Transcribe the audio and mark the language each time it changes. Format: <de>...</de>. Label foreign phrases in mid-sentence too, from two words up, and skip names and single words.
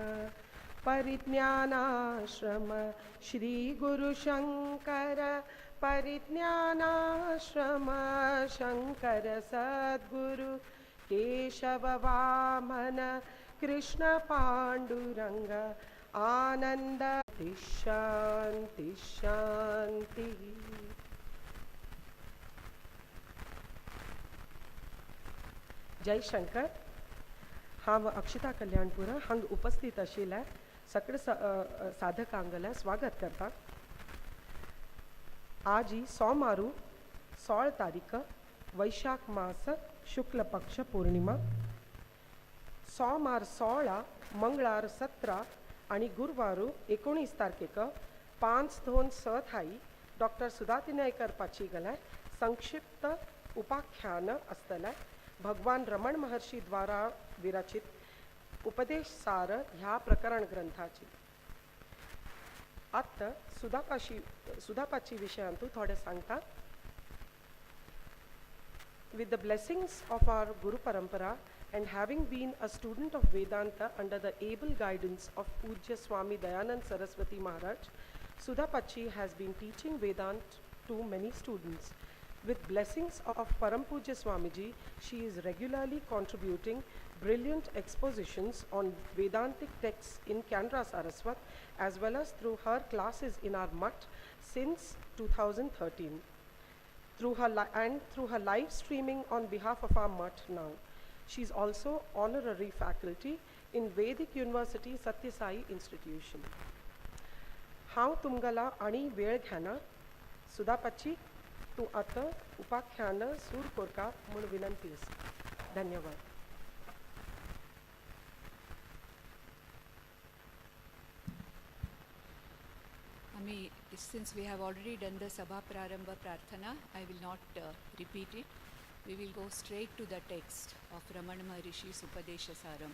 <sa>परिज्ञानाश्रम श्री गुरुशंकर परिज्ञानाश्रम शंकर सद्गुरु केशव वामन कृष्ण पांडुरंग आनंद शांति शांति. जय शंकर.</sa> <kok>हांव अक्षिता कल्याणपुर हांग उपस्थित आशिल्ल्या सगळे साधकांगला स्वागत करता. आज ही सोमारू 16 तारीख वैशाख मास शुक्ल पक्ष पौर्णिमा. सोमार 16 मंगळार 17 आणि गुरुवारू 19 तारखेक 5-2-6 थाई डॉक्टर सुधा तिनायकर पाची गला संक्षिप्त उपाख्यान असतले. भगवान रमण महर्षी द्वारा विरचित उपदेश सार ह्या प्रकरण ग्रंथाची. आता सुधापाची विषयांतू थोडे सांगता.</kok> <en>With the blessings of our Guru Parampara and having been a student of Vedanta under the able guidance of Pujya Swami Dayanand Saraswati Maharaj, Sudhapachi has been teaching Vedanta to many students. With blessings of Param Pujya Swamiji, she is regularly contributing brilliant expositions on Vedantic texts in Canara Saraswat as well as through her classes in our mutt since 2013. Through her live streaming on behalf of our mutt now. She is also honorary faculty in Vedic University Satya Sai Institution.</en> <kok>हांव तुमगला आणि वेळ घेना. सुधापाची तू आता उपाख्यान सूर कोरका म्हूण विनंती आसा. धन्यवाद.</kok> <en>Since we have already done the Sabha Prarambha Prarthana, I will not repeat it. We will go straight to the text of Ramana Maharishi's Upadesha Saram.</en>